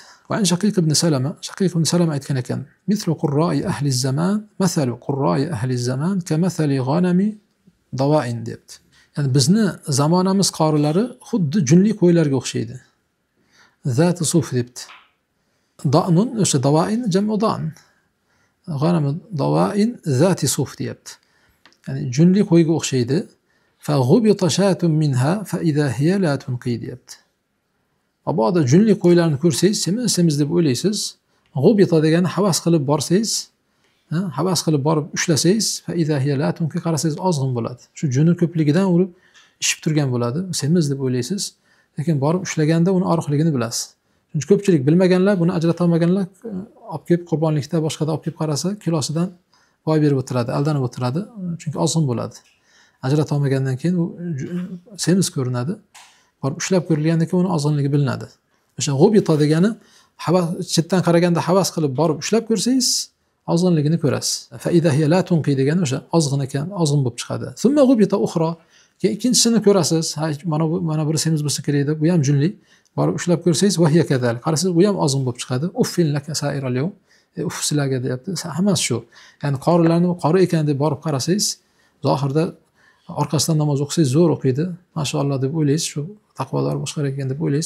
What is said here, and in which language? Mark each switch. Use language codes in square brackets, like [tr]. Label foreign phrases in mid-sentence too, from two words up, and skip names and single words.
[uz] Va Shaqiq ibn Salama aytgan ekan: [ar] "مثل قراء أهل زمان، مثل قراء أهل زمان كمثل غنم ضوائن" deyapti. [uz] Ya'ni bizni zamonamiz qorilari xuddi junli qo'ylarga o'xshaydi. [ar] ذات صوف debdi. Da'nun o'sha ضوائن جمع ضأن. غنم ضوائن ذات صوف deyapti. [uz] Ya'ni junli qo'yga o'xshaydi. [ar] فغبطت شاة منها فإذا هي لا تنقي deyapti. [uz] Mabodo junli qo'ylarni ko'rsangiz, semiz deb o'ylaysiz. Ghubita degani havas qilib borsangiz, havas qilib borib ushlasangiz, [ar] فإذا هي لا تنقي [uz] qarasangiz ozg'in bo'ladi. Shu juni ko'pligidan urib ishib turgan bo'ladi. Semiz deb o'ylaysiz, lekin borib ushlaganda uni oriqligini bilasiz. Chunki ko'pchilik bilmaganlar, buni ajrata olmaganlar olib kelib qurbonlikda boshqada olib kelib qarasa, kilosidan boy berib o'tiradi, aldanib o'tiradi, chunki ozg'in bo'ladi. Ajrata olmagandan keyin u semiz ko'rinadi. Borib ushlab ko'rilgandan keyin uni ozg'inligi bilinadi. O'sha g'ubita degani chetdan qaraganda havas qilib borib ushlab ko'rsangiz, ozg'inligini ko'rasiz. [ar] فإذا هي لا تنقي [uz] degani o'sha ozg'in ekan, ozg'in bo'lib chiqadi. [ar] ثم غبطت أخرى, [uz] keyin ikkinchisini ko'rasiz. Mana bir semiz bo'lsa kerak deb, bu ham junli. Borib ushlab ko'rsangiz, [ar] وهي كذلك. [uz] Qarasangiz, u ham ozg'in bo'lib chiqadi. [ar] أف لك سائر اليوم. [uz] Uff sizlarga deyapti. Hammasi shu. Ya'ni qorilarni qori ekan deb borib qarasangiz, zohirda orqasidan namoz o'qisangiz zo'r o'qiydi, mashaalloh deb o'ylaysiz, shu taqvodor boshqa ekan deb o'ylaysiz.